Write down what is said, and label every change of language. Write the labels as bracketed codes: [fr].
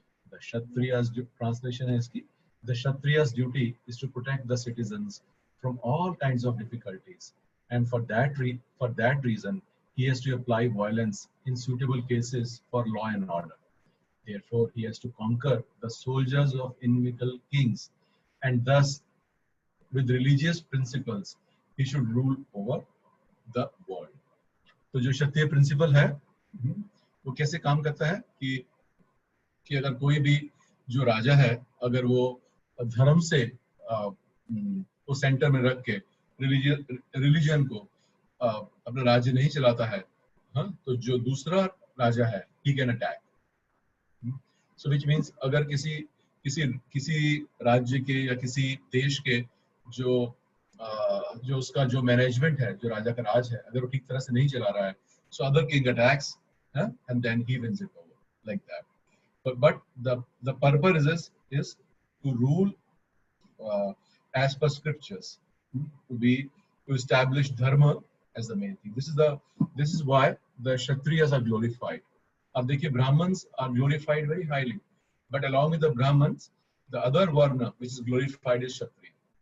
[en] The Kshatriya's translation is ki, the Kshatriya's duty is to protect the citizens from all kinds of difficulties, and for that reason he has to apply violence in suitable cases for law and order. Therefore, he has to conquer the soldiers of inimical kings, and thus, with religious principles, he should rule over the world. [hi] तो जो क्षत्रिय principal है वो कैसे काम करता है कि अगर कोई भी जो राजा है, अगर वो धर्म से वो सेंटर में रख के रिलीजन को अपना राज्य नहीं चलाता है, तो जो दूसरा राजा है [en] he can attack. So which means [hi] अगर किसी राज्य के या किसी देश के जो उसका जो मैनेजमेंट है, जो राजा का राज है, अगर वो ठीक तरह से नहीं चला रहा है, [en] so other king attacks and then he wins it over like that. But the purpose is to rule as per scriptures, to establish dharma as the main thing. This is why the Kshatriyas are glorified. [hi] अब देखिए, [en] Brahmins are glorified very highly, but along with the Brahmins, the other varna which is glorified is Kshatriya.